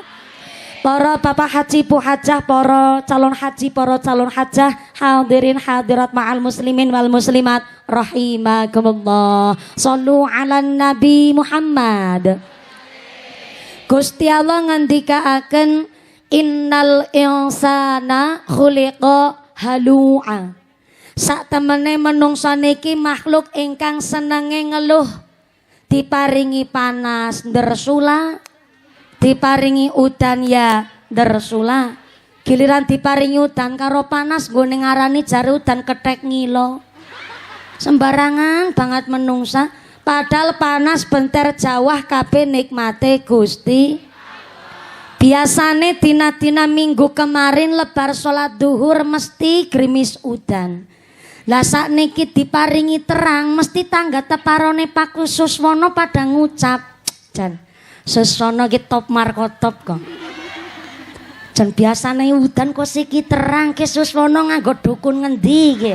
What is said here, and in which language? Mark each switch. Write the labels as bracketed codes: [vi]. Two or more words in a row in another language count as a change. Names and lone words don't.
[jv] Para bapak haji bu hajah, para calon haji, para calon hajah, [ar] الحاضرين الحاضرات مع المسلمين والمسلمات رحمكم الله. صلوا على النبي محمد. [jv] Gusti Allah ngendikaaken [ar] إن الإنسان خلق هلوعا. [jv] Sak temene menungsa niki makhluk ingkang senenge ngeluh. Diparingi panas ndersula, diparingi udan ya ndersula. Giliran diparingi udan karo panas nggone ngarani jare udan kethek ngilo. Sembarangan banget menungsa. Padahal panas benter jawah kabeh nikmate Gusti. Biasane dina-dina minggu kemarin lebar salat duhur mesti gerimis udan. Lah sakniki diparingi terang mesti tangga teparone Pak Suswono pada ngucap, "Jan, Suswono ki top markotop kok." Jan biasane udan kok siki terang ki Suswono nganggo dukun ngendi ki?